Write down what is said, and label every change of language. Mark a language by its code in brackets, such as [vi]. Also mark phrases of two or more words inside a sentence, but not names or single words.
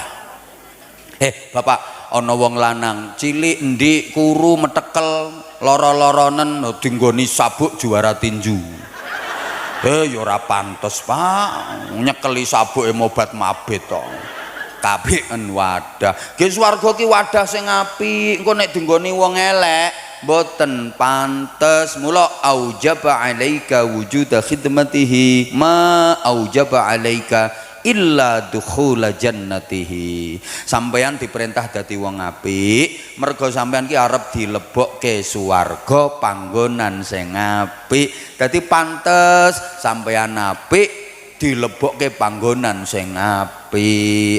[jv] Bapak, ana wong lanang cilik ndik kuru metekel lara-laranen dinggoni sabuk juara tinju. Ya ora pantes Pak, nyekeli sabuke mobat mabit to. Kapien wadah. Nggih swarga ki wadah sing apik, engko nek dinggoni wong elek mboten pantes. [ar] ما أوجب عليك وجود خدمته ما أوجب عليك إلا دخول جنته. [jv] Sampeyan diperintah dadi wong apik mergo sampeyan ki arep dilebokke swarga panggonan sing apik. Dadi pantes sampeyan apik dilebokke panggonan sing apik.